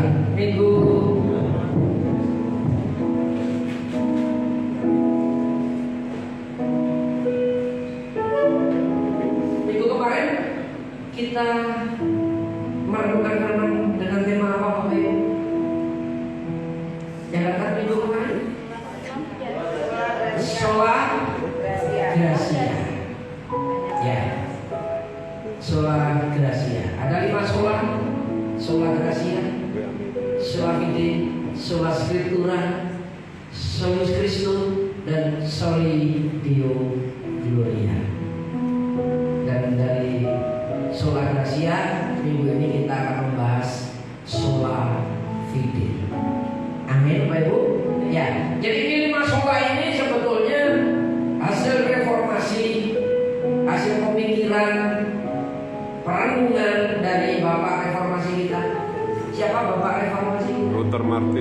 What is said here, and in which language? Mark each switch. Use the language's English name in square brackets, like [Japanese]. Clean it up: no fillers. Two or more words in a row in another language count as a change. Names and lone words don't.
[Indonesian] Minggu kemarin kita merenungkan firman dengan tema apa Bapak Ibu? Yang datang minggu kemarin [Latin] sola gracia. Ya, sola gracia. Ada 5 sola: sola gracia, sola fide, sola scriptura, solus Christus, dan soli Deo gloria. [Indonesian] Dan dari [Latin] sola gracia [Indonesian] minggu ini kita akan membahas [Latin] sola fide. [Indonesian] Amin Bapak Ibu. Ya, jadi ini 5 sola ini sebetulnya hasil reformasi, hasil pemikiran, perenungan dari Bapak reformasi kita. Siapa Bapak reformasi? Luther Martin.